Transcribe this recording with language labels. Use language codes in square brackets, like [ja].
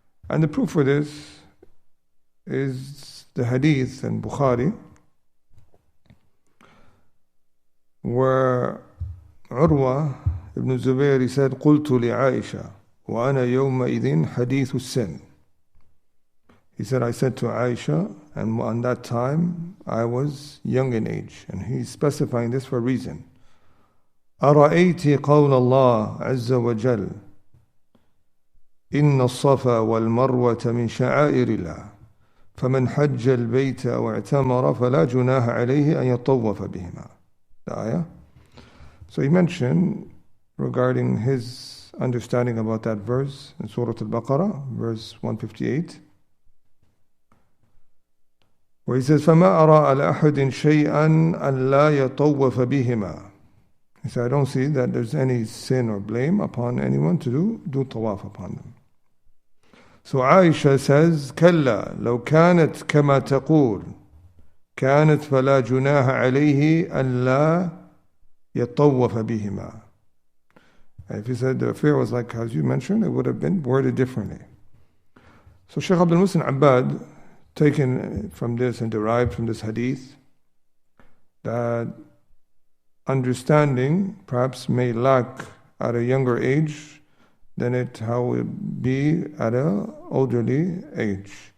[en] And the proof for this is the hadith in Bukhari, where Urwa ibn Zubayr said, [ar] قلت لعائشة وأنا يومئذ حديث السن. [en] He said, I said to Aisha, and on that time I was young in age. And he's specifying this for a reason. [ar] أرأيت قول الله عز وجل إن الصفا والمروة من شعائر الله فمن حج البيت واعتمر فلا جناح عليه أن يطوف بهما. [en] The ayah. So he mentioned regarding his understanding about that verse in Surah Al-Baqarah, verse 158, where he says, [ar] فَمَا أَرَى عَلَى أَحَدٍ شَيْئًا أَنْ لَا يَطَوَّفَ بِهِمَا. [en] He said, I don't see that there's any sin or blame upon anyone to do tawaf upon them. So Aisha says, [ar] كَلَّا لَوْ كَانَتْ كَمَا تَقُولُ كَانَتْ فَلَا جُنَاحَ عَلَيْهِ أَنْ لَا يَطَوَّفَ بِهِمَا. [en] And if he said the affair was like as you mentioned, it would have been worded differently. So Shaykh Abdul Muhsin Abbad, taken from this and derived from this hadith, that understanding perhaps may lack at a younger age than how it would be at an elderly age.